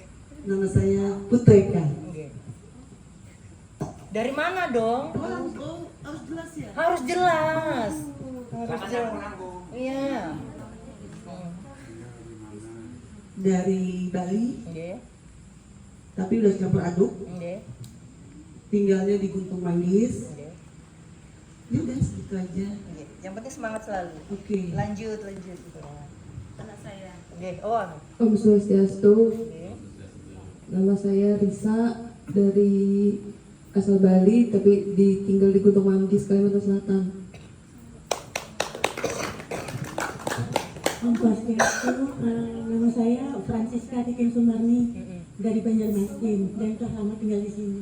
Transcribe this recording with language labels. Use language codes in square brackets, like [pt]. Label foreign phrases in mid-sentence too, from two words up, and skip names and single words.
[id] Nama saya Putri Eka. Nggih. Dari mana dong? Harus jelas ya. Harus jelas. Iya. Dari Bali, Nggih. tapi udah campur aduk. Nggih. Tinggalnya di Guntung Manggis. Nggih. Ya udah segitu aja. Nggih. Yang penting semangat selalu. Oke. Lanjut. Anak saya. Nggih. Oh. Om Swastiastu, Nggih. nama saya Risa dari asal Bali tapi tinggal di Guntung Manggis, Kalimantan Selatan. Om Swastiastu, nama saya Francisca Titin Sumarni dari Banjarmasin dan telah lama tinggal di sini.